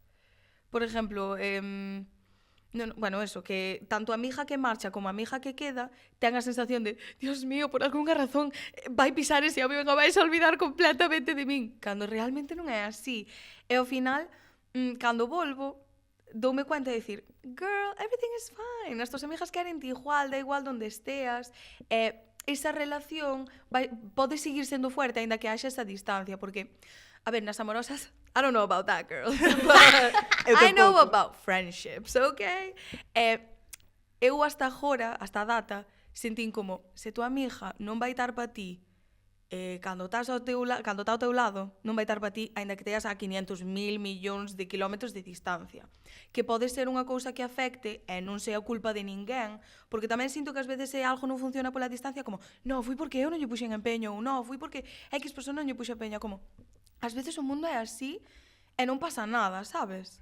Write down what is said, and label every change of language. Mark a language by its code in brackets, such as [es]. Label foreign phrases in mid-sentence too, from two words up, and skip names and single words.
[gl] Por exemplo, bueno, eso, que tanto a amiga que marcha como a amiga que queda ten a sensación de, [es] Dios mío, [gl] por algunha razón vai pisar ese avión e vais a olvidar completamente de min, cando realmente non é así. E ao final, cando volvo, doume cuenta de decir, [en] girl, everything is fine, [gl] as tuas amigas queren ti igual, da igual donde esteas, e esa relación pode seguir sendo fuerte, aínda que haxa esa distancia, porque, a ver, nas amorosas, [en] I don't know about that, girl, but I know about friendships, okay? [gl] Eu hasta agora, hasta a data, sentín como, se tua amiga non vai estar pa ti, cando está ao teu lado, non vai estar pa ti, aínda que teas a 500.000 millóns de kilómetros de distancia. Que pode ser unha cousa que afecte e non sea culpa de ninguén, porque tamén sinto que ás veces se algo non funciona pola distancia, como, no, foi porque eu non lle puxen empeño, ou no, foi porque X persona non lle puxe empeño, como, ás veces o mundo é así e non pasa nada, sabes?